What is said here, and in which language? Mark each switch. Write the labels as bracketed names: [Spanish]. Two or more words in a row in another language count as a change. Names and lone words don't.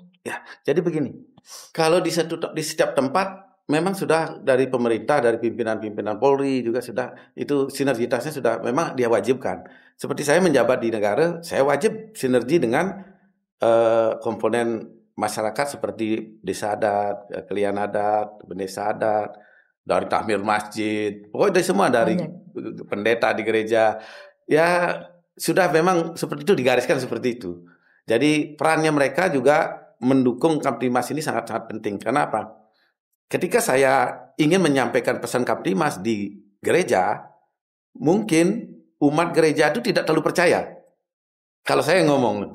[Indonesian] Ya, jadi begini, kalau di setiap tempat memang sudah dari pemerintah, dari pimpinan-pimpinan Polri juga sudah, itu sinergitasnya sudah memang dia wajibkan. Seperti saya menjabat di negara, saya wajib sinergi dengan komponen masyarakat seperti desa adat, kelian adat, desa adat, dari takmir masjid, pokoknya dari semua, dari pendeta di gereja. Ya sudah memang seperti itu, digariskan seperti itu. Jadi perannya mereka juga mendukung Kamtibmas ini sangat-sangat penting. Karena apa? Ketika saya ingin menyampaikan pesan Kamtibmas di gereja, mungkin umat gereja itu tidak terlalu percaya kalau saya ngomong.